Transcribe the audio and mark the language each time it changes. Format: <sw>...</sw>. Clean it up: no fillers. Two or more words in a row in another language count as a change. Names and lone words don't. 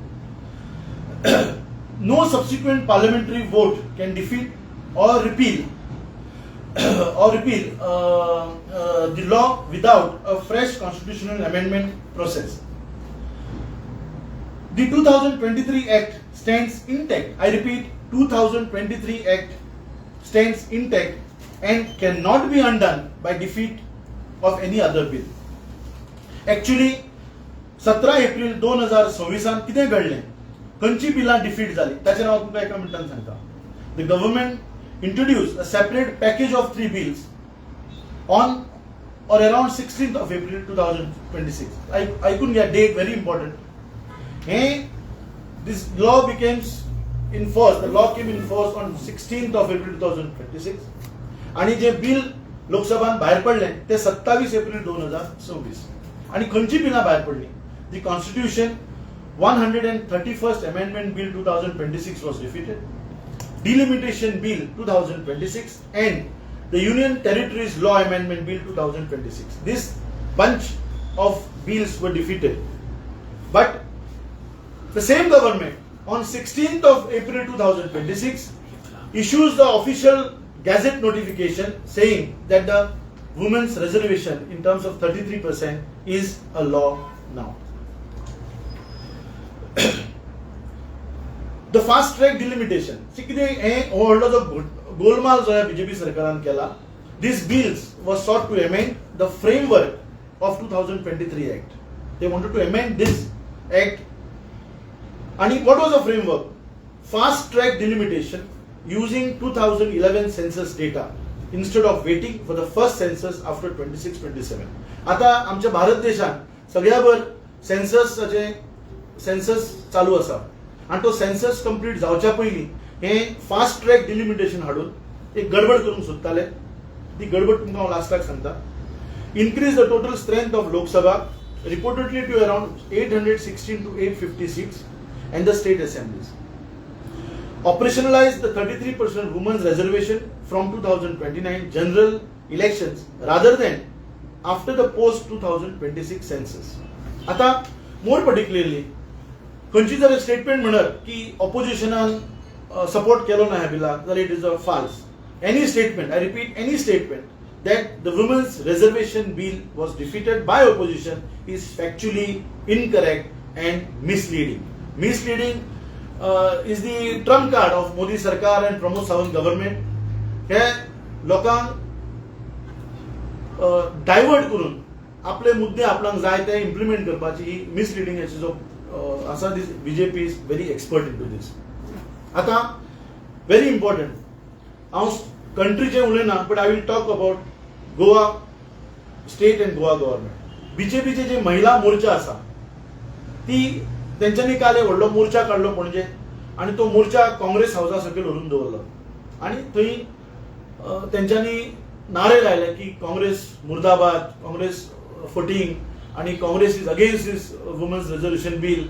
<en>No subsequent parliamentary vote can defeat or repeal the law without a fresh constitutional amendment process. The 2023 Act stands intact. I repeat, 2023 Act stands intact and cannot be undone by defeat of any other bill.</en> <kok>Actually, 17 एप्रिल 2026 कितें घडलें, खंयची बिलां डिफीट जाली ताचें हांव तुमकां एका मिनटान सांगता.</kok> <en>The government introduced a separate package of 3 bills on or around 16th of April 2026. I couldn't get date, very important. This law became in force. The law came in force on 16th of April 2026.</en> <kok>आणि जे बिल लोकसभान भायर पडलें ते 27 एप्रिल 2026. आणि खंयची बिलां भायर पडली?</kok> <en>The Constitution 131st Amendment Bill 2026 was defeated. Delimitation Bill 2026 and the Union Territories Law Amendment Bill 2026. This bunch of bills were defeated. But the same government on 16th of April 2026 issues the official gazette notification saying that the women's reservation in terms of 33% is a law now. The fast track delimitation.</en> <kok>व्हडलो जो गोलमाल जो बीजेपी सरकारान केला.</kok> <en>These bills was sought to amend the framework of 2023 Act. They wanted to amend this Act. And what was the framework? Fast track delimitation using 2011 census data instead of waiting for the first census after 26-27.</en> <kok>आता आमच्या भारत देशात सगळ्याभर सेन्सस चालू आसा आणि तो सेन्सस कंप्लीट जावच्या पयलीं हे</kok> <en>fast track delimitation</en> <kok>हाडून एक गडबड करूंक सोदताले. ती गडबड तुमकां हांव लास्टाक सांगता.</kok> <en>Increase the total strength of Lok Sabha reportedly to around 816 to 850 seats and the state assemblies. Operationalize the 33% women's reservation from 2029 general elections rather than after the post 2026 census.</en> <kok>आता</kok> <en>more particularly</en> <kok>खंयची जर स्टेटमेंट म्हणत की ऑपोजिशनान सपोर्ट केलो ना ह्या बिलाक जाल्यार</kok> <en>it is a false. Any statement, I repeat, Any statement that the women's reservation bill was defeated by opposition is factually incorrect and misleading. Misleading is the trump card of Modi Sarkar and Pramod Sawant government.</en> <kok>हे लोकांक डायवर्ट करून आपले मुद्दे आपल्याक जाय ते इम्प्लिमेंट करपाची ही मिसलिडिंगाची जो आसा</kok> <en>this BJP is very expert in to this. आता very important</en> <kok>हांव कंट्रीचे उलयना</kok> <en>but I will talk about Goa state and Goa government.</en> <kok>बीजेपीचे जे महिला मोर्चा आसा ती तेंच्यांनी काल एक व्हडलो मोर्चा काडलो पणजे आणि तो मोर्चा काँग्रेस हाऊसा सकयल व्हरून दवरलो आणि थंय तेंच्यांनी नारे लायले की काँग्रेस मुर्दाबाद, काँग्रेस फुटींग आणि</kok> <en>Congress is against this women's resolution bill.</en>